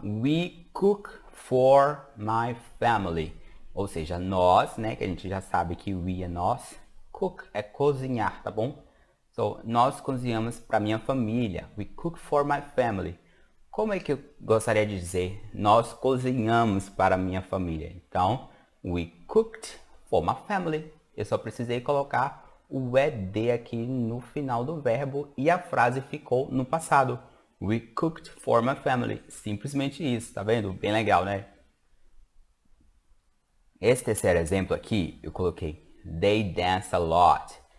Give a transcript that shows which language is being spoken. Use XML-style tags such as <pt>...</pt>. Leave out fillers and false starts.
<en>We cook for my family.</en> <pt>Ou seja, nós, né? Que a gente já sabe que we é nós. Cook é cozinhar, tá bom? So, nós cozinhamos para minha família.</pt> <en>We cook for my family.</en> <pt>Como é que eu gostaria de dizer? Nós cozinhamos para minha família.</pt> <en>Então, we cooked for my family.</en> <pt>Eu só precisei colocar o ed aqui no final do verbo e a frase ficou no passado.</pt> <en>We cooked for my family.</en> <pt>Simplesmente isso, tá vendo? Bem legal, né? Esse terceiro exemplo aqui, eu coloquei</pt> <en>they dance a lot.</en>